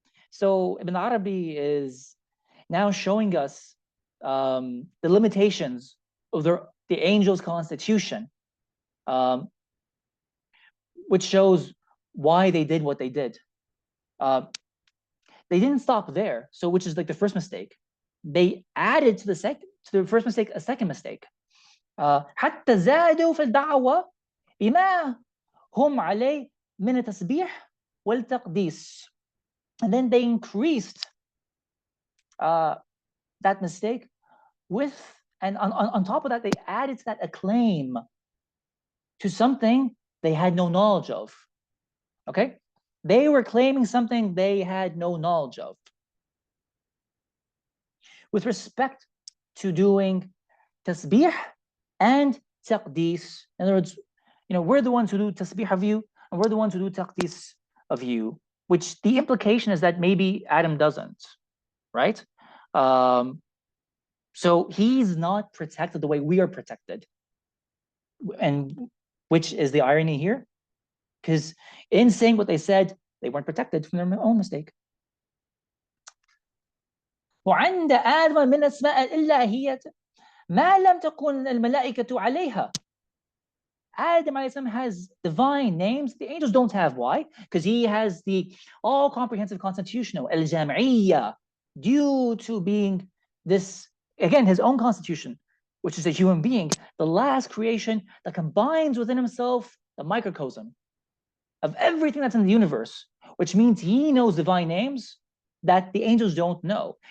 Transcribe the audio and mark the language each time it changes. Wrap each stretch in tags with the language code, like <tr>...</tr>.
<en>So Ibn Arabi is now showing us the limitations of the angel's constitution, which shows why they did what they did. They didn't stop there, so which is like the first mistake. They added to the first mistake a second mistake.</en> <ar>حتى زادوا في الدعوة بما هم عليه من التسبيح والتقديس.</ar> <en>And then they increased that mistake with, and on top of that, they added to that a claim to something they had no knowledge of. Okay? They were claiming something they had no knowledge of. With respect to doing tasbih and taqdis, in other words, we're the ones who do tasbih of you, and we're the ones who do taqdis of you, which the implication is that maybe Adam doesn't, right? So he's not protected the way we are protected. And which is the irony here? Because in saying what they said, they weren't protected from their own mistake.</en> <ar>وعند آدم من أسماء الإلهية ما لم تكن الملائكة عليها.</ar> <en>Adam has divine names the angels don't have. Why? Because he has the all-comprehensive constitutional al-jam'iyya, due to being this, again, his own constitution, which is a human being, the last creation that combines within himself the microcosm of everything that's in the universe, which means he knows divine names that the angels don't know.</en>